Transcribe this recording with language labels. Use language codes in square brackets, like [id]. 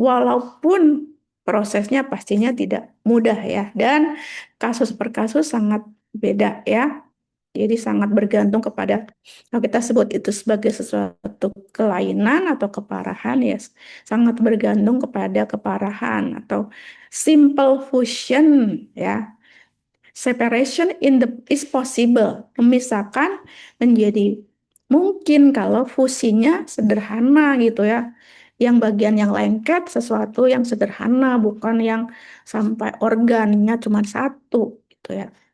[id] Walaupun prosesnya pastinya tidak mudah ya, dan kasus per kasus sangat beda ya. Jadi sangat bergantung kepada, kalau kita sebut itu sebagai sesuatu kelainan atau keparahan, ya sangat bergantung kepada keparahan atau simple fusion, ya. [en] Separation is possible. [id] Memisahkan menjadi mungkin kalau fusinya sederhana gitu ya. Yang bagian yang lengket sesuatu yang sederhana, bukan yang sampai organnya cuma satu gitu ya.